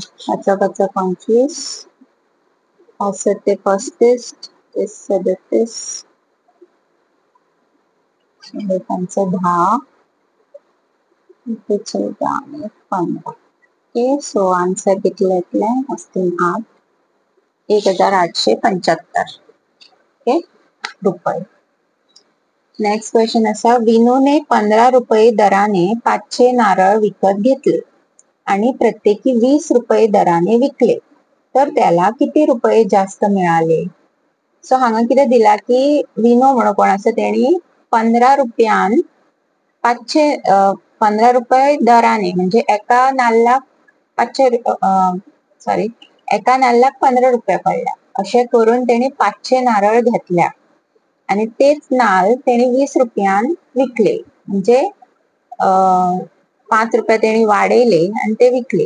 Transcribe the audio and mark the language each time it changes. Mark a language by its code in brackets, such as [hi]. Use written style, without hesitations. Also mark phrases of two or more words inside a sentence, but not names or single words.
[mr] 5 25, 5 ते 35, ते 37, 10, 14 आणि 15. [kok] ओके, सो आन्सर कितले येतले? [mr] असतील 8, 1875 रुपये. नेक्स्ट क्वेश्चन असा, विनूने 15 रुपये दराने 500 नारळ विकत घेतले आणि प्रत्येकी 20 रुपये दराने विकले तर त्याला किती रुपये जास्त मिळाले? [kok] सो हांगा कितें दिला की विनो म्हणून कोण आसा तेणी 15 रुपयान 15 [mr] रुपये दराने, [kok] म्हणजे एका नाल्लाक 15 रुपये पडल्या अशें करून तेणी 500 नारळ घेतल्या आणि तेच नाल तेणी 20 रुपयान विकले, म्हणजे 5 रुपये तेणी वाडयले आणि ते विकले.